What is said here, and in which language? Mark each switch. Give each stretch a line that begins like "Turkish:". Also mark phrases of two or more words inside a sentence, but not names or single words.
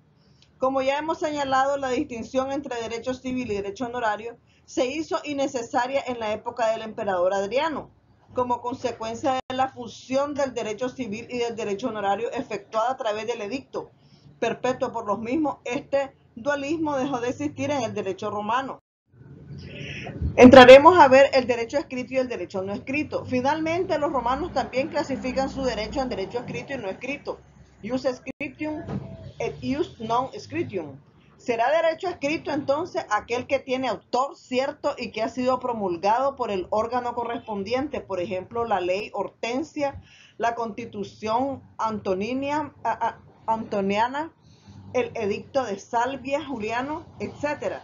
Spanish: Como ya hemos señalado, la distinción entre derecho civil y derecho honorario se hizo innecesaria en la época del emperador Adriano, como consecuencia de la fusión del derecho civil y del derecho honorario efectuada a través del edicto perpetuo por los mismos. Este dualismo dejó de existir en el derecho romano. Entraremos a ver el derecho escrito y el derecho no escrito. Finalmente, los romanos también clasifican su derecho en derecho escrito y no escrito,
Latin: ius scriptum et ius non scriptum.
Spanish: Será derecho escrito entonces aquel que tiene autor cierto y que ha sido promulgado por el órgano correspondiente, por ejemplo, la ley Hortensia, la constitución antoniana, el edicto de Salvia Juliano, etc.